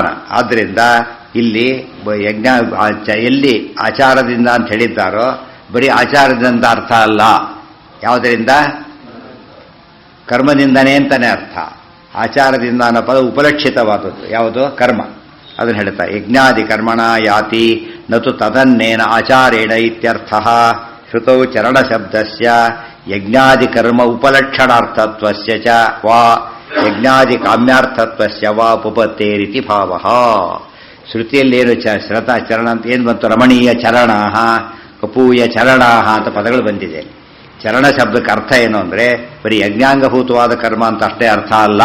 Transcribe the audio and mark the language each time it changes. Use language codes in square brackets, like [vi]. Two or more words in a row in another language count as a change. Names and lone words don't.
[kn] ಆದ್ದರಿಂದ ಇಲ್ಲಿ ಯಜ್ಞ ಎಲ್ಲಿ ಆಚಾರದಿಂದ ಅಂತ ಹೇಳಿದ್ದಾರೋ ಬರೀ ಆಚಾರದಿಂದ ಅರ್ಥ ಅಲ್ಲ. ಯಾವುದರಿಂದ? ಕರ್ಮದಿಂದನೇ ಅಂತಾನೆ ಅರ್ಥ. ಆಚಾರದಿಂದ ಅನ್ನೋ ಪದ ಉಪಲಕ್ಷಿತವಾದದ್ದು ಯಾವುದು? ಕರ್ಮ. ಅದನ್ನು ಹೇಳ್ತಾ [sa] ಯಜ್ಞಾದಿ ಕರ್ಮಣ ಯಾತಿ ನತು ತದನ್ನೇನ ಆಚಾರೇಣ ಇತ್ಯರ್ಥ. ಶ್ರುತೌ ಚರಣ ಶಬ್ದಸ್ಯ ಯಜ್ಞಾದಿ ಕರ್ಮ ಉಪಲಕ್ಷಣಾರ್ಥತ್ವಸ್ಯ ಚ ವಾ ಯಜ್ಞಾದಿ ಕಾಮ್ಯಾರ್ಥತ್ವಸ್ಯ ವಾ ಉಪಪತ್ತೇರಿತಿ ಭಾವಃ. [kn] ಶ್ರುತಿಯಲ್ಲೇನು ಚರಣ ಅಂತ ಏನು ಬಂತು? [sa] ರಮಣೀಯ ಚರಣಾಹ ಕಪೂಯ ಚರಣಾಹ [kn] ಅಂತ ಪದಗಳು ಬಂದಿದೆ. ಚರಣ ಶಬ್ದಕ್ಕೆ ಅರ್ಥ ಏನು ಅಂದರೆ ಬರೀ ಯಜ್ಞಾಂಗಭೂತವಾದ ಕರ್ಮ ಅಂತ ಅಷ್ಟೇ ಅರ್ಥ ಅಲ್ಲ.